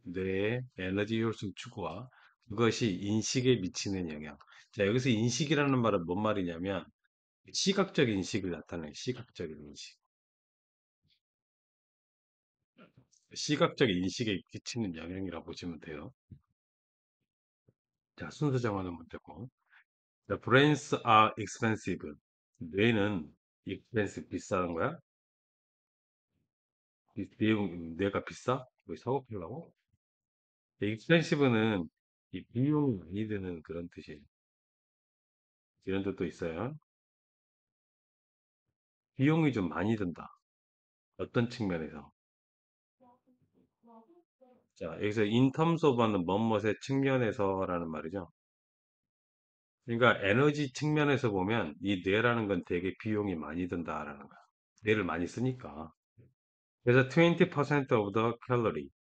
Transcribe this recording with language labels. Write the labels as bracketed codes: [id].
[ko] 뇌의 에너지 효율성 추구와 그것이 인식에 미치는 영향. 자, 여기서 인식이라는 말은 뭔 말이냐면 시각적 인식을 나타내요. 시각적 인식. 시각적 인식에 끼치는 영향이라고 보시면 돼요. 자, 순서 정하는 문제고. [en] The brains are expensive. [ko] 뇌는 expensive, 비싼 거야? 비용, 뇌가 비싸? 왜 사고 팔라고? expensive는 이 비용이 많이 드는 그런 뜻이에요. 이런 뜻도 있어요. 비용이 좀 많이 든다. 어떤 측면에서? 자, 여기서 [en] in terms of [ko] 는 뭐뭇의 측면에서라는 말이죠. 그러니까 에너지 측면에서 보면 이 뇌라는 건 되게 비용이 많이 든다라는 거야. 뇌를 많이 쓰니까. 그래서 [en] 20% of the calorie.